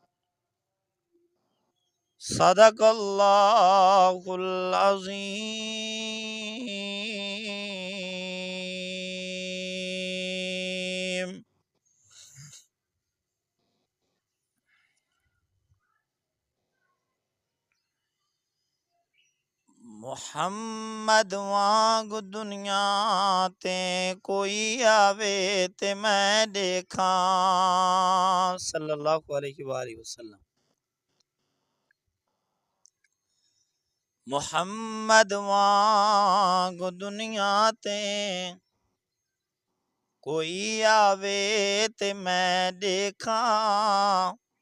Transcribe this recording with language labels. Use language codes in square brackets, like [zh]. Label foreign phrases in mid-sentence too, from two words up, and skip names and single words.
[ar] صدق الله العظيم محمد [pa] وانگ دنیا تے کوئی آوے تے میں دیکھاں [ar] صلی اللہ علیہ وآلہ وسلم [pa] محمد وانگ دنیا تے کوئی آوے تے میں دیکھاں